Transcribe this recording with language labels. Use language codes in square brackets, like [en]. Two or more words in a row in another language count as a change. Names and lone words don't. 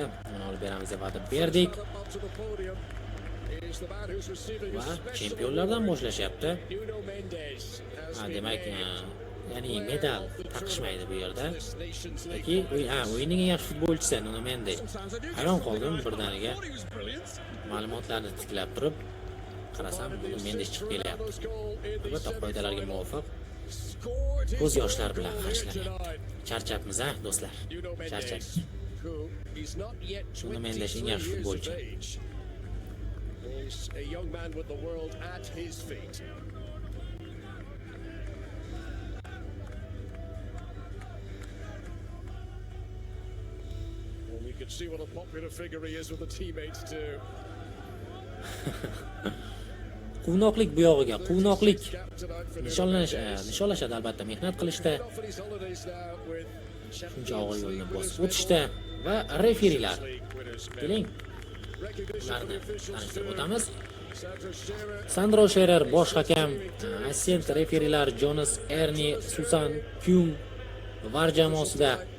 [uz] Uni olib beramiz deb va'da berdik [en] Up to the podium is the man who's receiving a [uz] va [en] special [uz] chempionlardan boshlashyapti. [en] Nuno Mendes has been [uz] Demak, [en] named [uz] ya'ni medal taqishmaydi bu yerda. [en] this Nations League. [uz] Yoki o'yinning eng yaxshi futbolchisi Nuno Mendes. [en] Sometimes I do [uz] Hayron qoldim birdaniga. [en] thought he was brilliant. [uz] Ma'lumotlarni tiklab turib qarasam buni Mendes chiqib kelyapti. [en] Ronaldo's goal in the [uz] Albatta qoidalarga [en] semi-final. [uz] muvofiq [en] Scored his [uz] ko'z yoshlar [en] own [uz] bilan [en] goal here [uz] qarshilanyapti. [en] tonight. [uz] Charchabmiz, do'stlar. [en] Nuno [uz] Charchab. [en] Mendes, who is not yet [uz] Nuno Mendes [en] 23 [uz] eng yaxshi [en] years of [uz] futbolchi. [en] age. He's a young man with the world at his feet. And you can see what a popular figure he is with the teammates too. [uz] quvnoqlik bu yog'iga, quvnoqlik nishonlashadi albatta mehnat qilishda, [en] Off on his holidays now with [uz] shuncha og'ir yo'lni bosib o'tishda va referilar. Keling, ularni tanishtirib o'tamiz. Sandro Scherer bosh hakam, assistent referilar Jonas Erni, Susan Kyung var jamoasida.